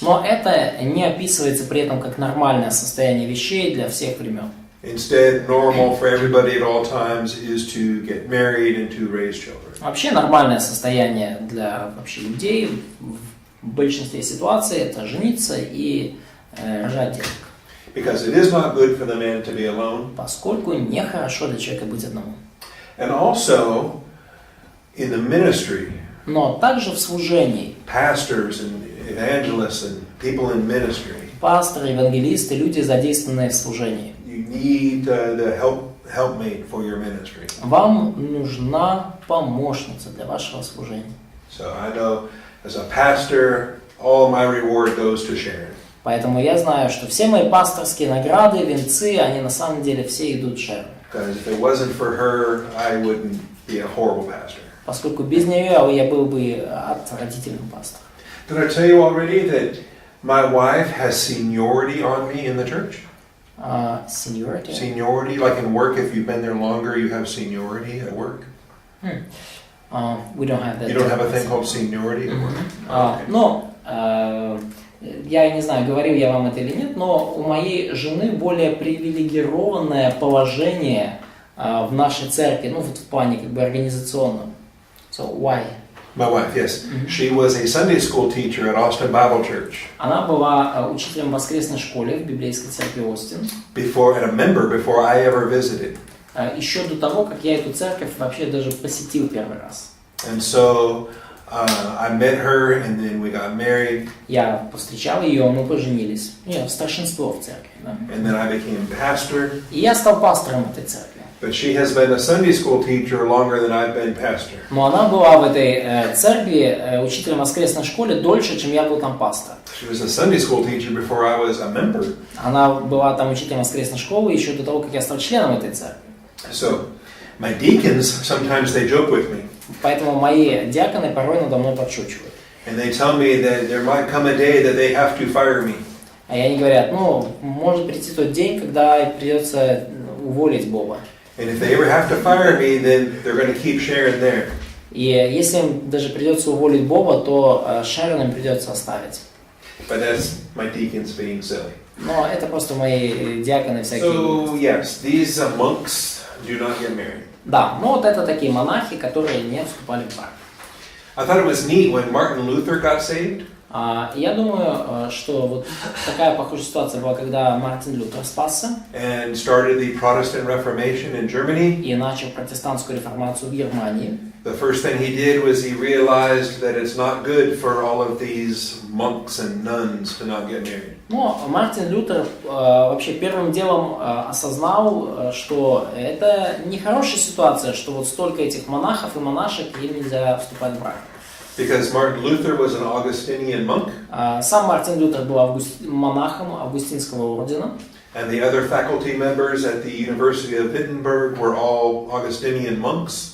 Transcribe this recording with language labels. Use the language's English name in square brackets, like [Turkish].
[Russian] Но это не описывается при этом как нормальное состояние вещей для всех времен. [English] Instead, normal for everybody at all times is to get married and to raise children. [Russian] Вообще нормальное состояние для вообще людей в большинстве ситуаций это жениться и рожать деток. [English] Because it is not good for the man to be alone. [Russian] Поскольку нехорошо для человека быть одному. [English] And also, in the ministry, [Russian] Но также в служении [English] pastors and evangelists and people in ministry, [Russian] пасторы, евангелисты, люди, задействованные в служении. [English] you need the helpmate for your ministry. [Russian] Вам нужна помощница для вашего служения. [English] So I know as a pastor, all my reward goes to Sharon. [Russian] Поэтому я знаю, что все мои пасторские награды, венцы, они на самом деле все идут Шерон. [English] Because if it wasn't for her, I wouldn't be a horrible pastor. [Russian] поскольку без нее я был бы отвратительным пастором. [English] Did I tell you already that my wife has seniority on me in the church? Seniority? Seniority, like in work, if you've been there longer, you have seniority at work. We don't have that. You don't have a thing called seniority at work? Okay. [Russian] Но я не знаю, говорил я вам это или нет, но у моей жены более привилегированное положение в нашей церкви, ну вот в плане как бы организационном. [English] So why? My wife, yes. She was a Sunday school teacher at Austin Bible Church. [Russian] Она была учителем в воскресной школе в Библейской церкви Остин. [English] And a member before I ever visited. [Russian] Еще до того, как я эту церковь вообще даже посетил первый раз. [English] And so I met her, and then we got married. [Russian] Я повстречал ее, мы поженились. Старшинство в церкви. Да? [English] And then I became pastor. [Russian] И я стал пастором этой церкви. [English] But she has been a Sunday school teacher longer than I've been pastor. [Russian] Но она была в этой церкви учителем в воскресной школе дольше, чем я был там пастором. [English] She was a Sunday school teacher before I was a member. [Russian] Она была там учителем воскресной школы еще до того, как я стал членом этой церкви. [English] So my deacons sometimes they joke with me. [Russian] Поэтому мои диаконы порой надо мной подшучивают. [English] And they tell me that there might come a day that they have to fire me. [Russian] А они говорят, может прийти тот день, когда придется уволить Боба. [English] And if they ever have to fire me, then they're going to keep Sharon there. [Russian] И если им даже придется уволить Боба, то Шерон им придется оставить. [English] But that's my deacons being silly. [Russian] Но это просто мои диаконы всякие. [English] So yes, these monks do not get married. [Russian] Да, вот это такие монахи, которые не вступали в брак. [English] I thought it was neat when Martin Luther got saved. [Russian] Я думаю, что вот такая похожая ситуация была, когда Мартин Лютер спасся. [English] And started the Protestant Reformation in Germany. [Russian] И начал протестантскую реформацию в Германии. [English] The first thing he did was he realized that it's not good for all of these monks and nuns to not get married. [Russian] Но Мартин Лютер вообще первым делом осознал, что это нехорошая ситуация, что вот столько этих монахов и монашек, им нельзя вступать в брак. [English] Because Martin Luther was an Augustinian monk. [Russian] Сам Мартин Лютер был монахом Августинского ордена. [English] And the other faculty members at the University of Wittenberg were all Augustinian monks.